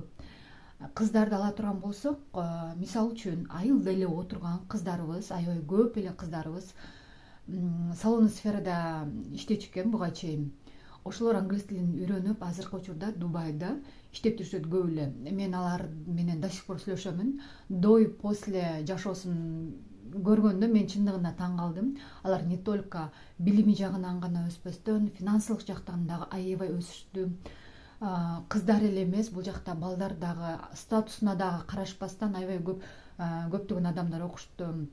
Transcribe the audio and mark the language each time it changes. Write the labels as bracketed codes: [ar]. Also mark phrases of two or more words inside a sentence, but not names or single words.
[ky] Кыздарды ала турган болсок, мисалы үчүн айылда эле отурган кыздарыбыз, аябай көп эле кыздарыбыз салондуу сферада иштечү экен буга чейин. Ошолор англис тилин үйрөнүп, азыркы учурда Дубайда иштеп жүрүшөт көп эле. Мен алар менен [ru] до сих пор [ky] сүйлөшөмүн. [ru] До и после [ky] жашоосун көргөндө мен чындыгында таң калдым. Алар [ru] не только [ky] билими жагынан гана өспөстөн, финансылык жактан дагы аябай өсүштү. Кыздар эле эмес, бул жакта балдар дагы статусуна дагы карашпастан аябай көптөгөн адамдар окушту.